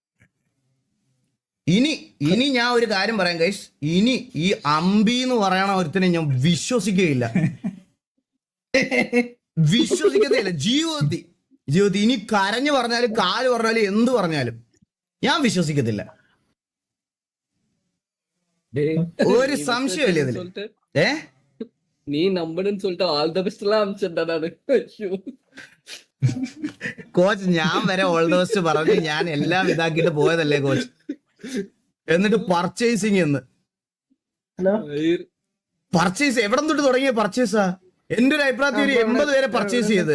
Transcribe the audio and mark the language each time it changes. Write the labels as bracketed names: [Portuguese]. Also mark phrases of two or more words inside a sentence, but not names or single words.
[Malayalam] ഇനി ഞാൻ ഒരു കാര്യം പറയാം ഗൈസ്, ഇനി ഈ അമ്പി എന്ന് പറയണ ഒരുത്തിനെ ഞാൻ വിശ്വസിക്കുകയില്ല. ജീവിതത്തിൽ ഇനി കരഞ്ഞു പറഞ്ഞാലും കാല് പറഞ്ഞാലും എന്ത് പറഞ്ഞാലും ഞാൻ വിശ്വസിക്കത്തില്ല. ഒരു സംശയമില്ല ഇതില്. [Tamil] நீ நம்புன்னு சொல்லிட்டு [English] all the best [Tamil] எல்லாம் அனுப்பிச்சிட்டா நானு. [Malayalam] കോച്ച് ഞാൻ വരെ [English] all the best [Malayalam] പറഞ്ഞ് ഞാൻ എല്ലാം ഇതാക്കിയിട്ട് പോയതല്ലേ കോച്ച്. എന്നിട്ട് പർച്ചേസിങ് പർച്ചേസ് എവിടെ തൊട്ട് തുടങ്ങിയ പർച്ചേസാ? എന്റെ ഒരു അഭിപ്രായത്തിൽ ഒരു 80 പേരെ പർച്ചേസ് ചെയ്ത്.